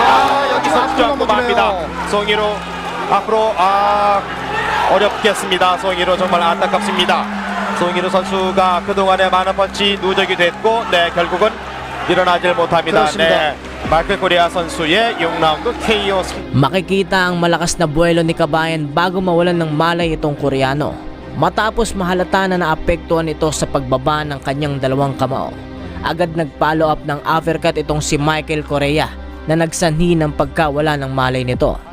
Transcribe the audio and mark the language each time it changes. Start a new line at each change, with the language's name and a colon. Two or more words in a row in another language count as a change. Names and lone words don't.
Korean: 여기서 앞으로 앞으로 맙니다. 넘어지네요. 송이로 앞으로 어렵겠습니다. 송이로 정말 안타깝습니다. 송이로 선수가 그동안에 많은 펀치 누적이 됐고 결국은 일어나질 못합니다. 그렇습니다. 마이클 코리아 선수의 6라운드 KO.
Filipino: Makikita ang malakas na buwelo ni Kabayan bago mawalan ng malay itong Koreano. Matapos mahalata na naapektuhan ito sa pagbaba ng kanyang dalawang kamao, agad nag-follow up ng uppercut itong si Michael Correa na nagsanhi ng pagkawala ng malay nito.